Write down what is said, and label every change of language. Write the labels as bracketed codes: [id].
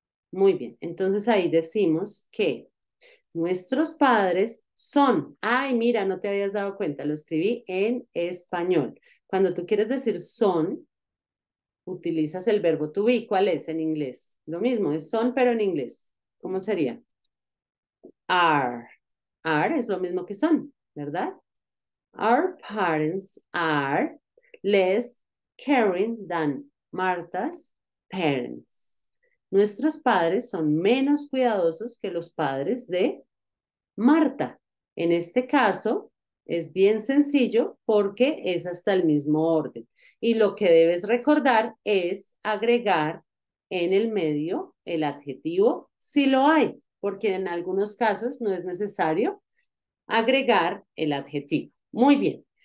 [es] Muy bien, entonces ahí decimos que nuestros padres son, ay, mira, no te habías dado cuenta, lo escribí en español. Cuando tú quieres decir son, utilizas el verbo to be. ¿Cuál es en inglés? Lo mismo, es son, pero en inglés. ¿Cómo sería? Are. Are es lo mismo que son, ¿verdad? [en] Our parents are less caring than Martha's parents. [es] Nuestros padres son menos cuidadosos que los padres de Marta. En este caso, es bien sencillo porque es hasta el mismo orden. Y lo que debes recordar es agregar en el medio el adjetivo si lo hay, porque en algunos casos no es necesario agregar el adjetivo. Muy bien.